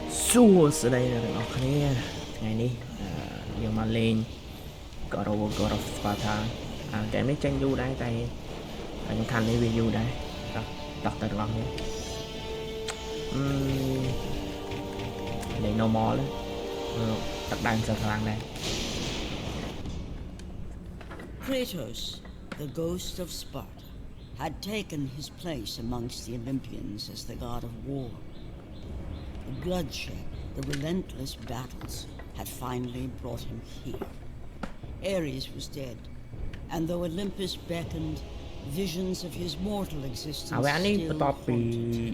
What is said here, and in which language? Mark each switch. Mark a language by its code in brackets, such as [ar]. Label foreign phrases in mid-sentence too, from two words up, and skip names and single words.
[km] សួស្តីអ្នកទាំងអស់គ្នាថ្ងៃនេះយើងមកលេង God of Sparta ហ្គេមនេះចេញយូរដែរតែសំខាន់នេះវាយូរដែរតោះទៅទាំងអស់គ្នាលេង normal ទឹកដើមសើខ្លាំងដែរ [en] Kratos, the ghost of Sparta, had taken his place amongst the Olympians as the god of war. The bloodshed, the relentless battles, had finally brought him here. Ares was dead, and though Olympus beckoned, visions of his mortal existence still haunted.